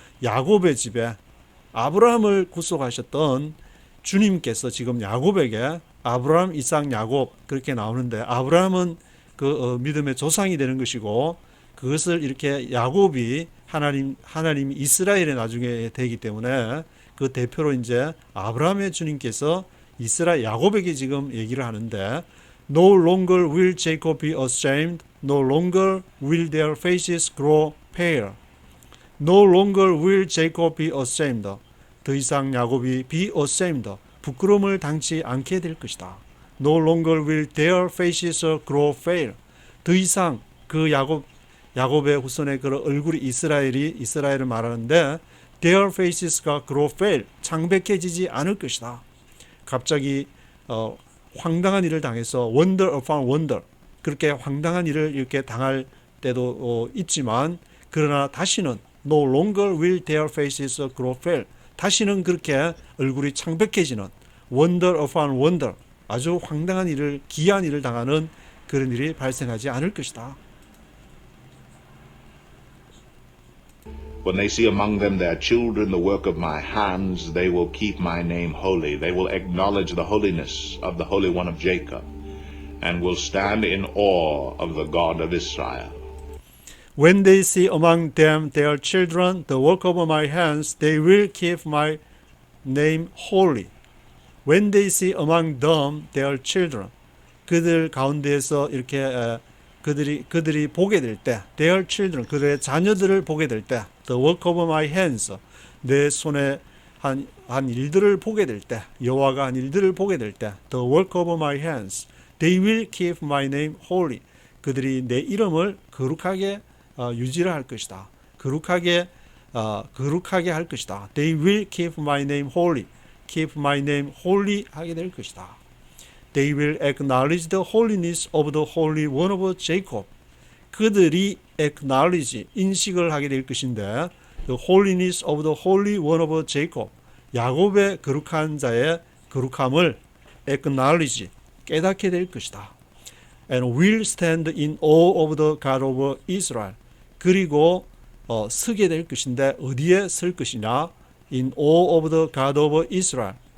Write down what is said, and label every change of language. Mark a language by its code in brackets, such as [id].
[ko] 야곱의 집에 아브라함을 구속하셨던 주님께서 지금 야곱에게 아브라함, 이삭, 야곱 그렇게 나오는데 아브라함은 그 믿음의 조상이 되는 것이고 그것을 이렇게 야곱이 하나님 이스라엘의 나중에 되기 때문에 그 대표로 이제 아브라함의 주님께서 이스라엘 야곱에게 지금 얘기를 하는데 [en] No longer will Jacob be ashamed, no longer will their faces grow pale. No longer will Jacob be ashamed. [ko] 더 이상 야곱이 [en] be ashamed. [ko] 부끄러움을 당치 않게 될 것이다. [en] No longer will their faces grow pale. [ko] 더 이상 그 야곱의 후손의 그 얼굴이 이스라엘을 말하는데 their faces가 [en] grow pale. [ko] 창백해지지 않을 것이다. 갑자기 황당한 일을 당해서 [en] wonder upon wonder. [ko] 그렇게 황당한 일을 이렇게 당할 때도 있지만 그러나 다시는 [en] no longer will their faces grow pale. [ko] 다시는 그렇게 얼굴이 창백해지는 [en] wonder upon wonder. [ko] 아주 황당한 일을 기이한 일을 당하는 그런 일이 발생하지 않을 것이다. [en] When they see among them their children the work of my hands, they will keep my name holy. They will acknowledge the holiness of the Holy One of Jacob and will stand in awe of the God of Israel. When they see among them their children the work of my hands, they will keep my name holy. When they see among them their children, [ko] 그들 가운데에서 이렇게 그들이 보게 될 때, [en] their children, [ko] 그들의 자녀들을 보게 될 때, [en] the work of my hands, [ko] 내 손에 한 일들을 보게 될 때, 여호와가 한 일들을 보게 될 때, [en] the work of my hands, they will keep my name holy. [ko] 그들이 내 이름을 거룩하게 유지를 할 것이다. 거룩하게 할 것이다. [en] They will keep my name holy. Keep my name holy [ko] 하게 될 것이다. [en] They will acknowledge the holiness of the Holy One of Jacob. 그들이 acknowledge, [ko] 인식을 하게 될 것인데 [en] the holiness of the Holy One of Jacob. [ko] 야곱의 거룩한 자의 거룩함을 acknowledge, 깨닫게 될 것이다. [en] And will stand in awe of the God of Israel. [ko] 그리고 서게 될 것인데 어디에 설 것이냐? [en] In awe of the God of Israel.